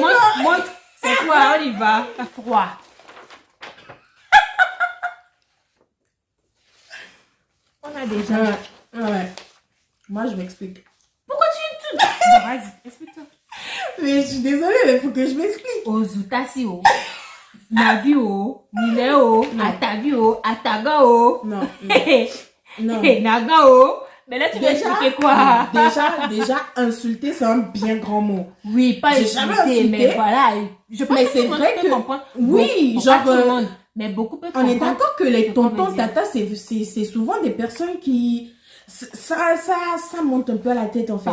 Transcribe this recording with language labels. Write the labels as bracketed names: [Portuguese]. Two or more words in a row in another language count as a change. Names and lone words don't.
[French] montre. C'est quoi, on y va. 3. On a déjà... Ouais. Moi, je m'explique. Pourquoi tu me tues? Vas-y, explique-toi. Mais je suis désolée, mais il faut que je m'explique. Ozutasi o. Navi o. Nile o. Atavi o. Ataga o. Non. Non. Naga o. Mais là, tu vas expliquer quoi? Déjà, insulter, c'est un bien grand mot. Oui, pas J'ai jamais insulter, insulté. mais voilà. Je pense Mais que c'est tout le monde vrai peut que... comprendre. Oui, Bon, genre... pas tout le monde, mais beaucoup peuvent On est comprendre. d'accord que les ce qu'on veut tontons, dire. tata, c'est souvent des personnes qui... Ça monte un peu à la tête, en fait.